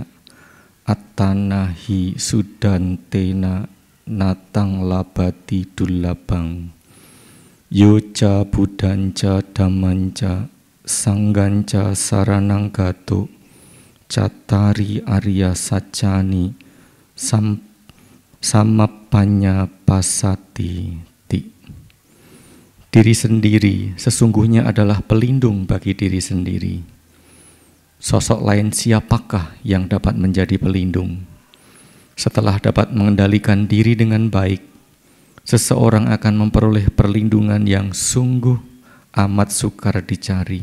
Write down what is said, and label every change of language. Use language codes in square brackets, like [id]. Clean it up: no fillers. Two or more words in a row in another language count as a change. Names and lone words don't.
[pi] Attanahi sudantena natang labati dullabang. Yoca buddhanca dhammanca sangganca saranang gato. Cattari arya saccani samapanya pasati. [id] Diri sendiri sesungguhnya adalah pelindung bagi diri sendiri. Sosok lain siapakah yang dapat menjadi pelindung? Setelah dapat mengendalikan diri dengan baik, seseorang akan memperoleh perlindungan yang sungguh amat sukar dicari.